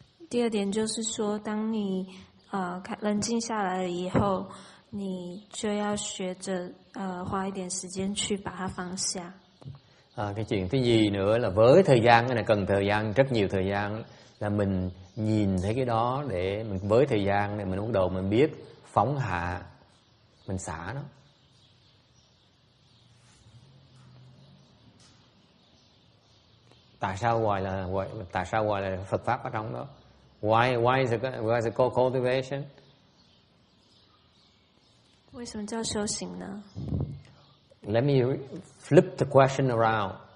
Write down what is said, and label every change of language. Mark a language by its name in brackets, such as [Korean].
[Chinese] 第二点就是说，当你冷静下来了以后，你就要学着花一点时间去把它放下。 [Vietnamese] Cái chuyện thứ gì nữa là với thời gian, cái này cần thời gian, rất nhiều thời gian, là mình nhìn thấy cái đó để mình với thời gian này mình bắt đầu mình biết phóng hạ, mình xả nó. Tại sao gọi là Phật pháp ở trong đó? [English] Why is it called cultivation? [Chinese] 为什么叫修行呢？ [English] Let me flip the question around.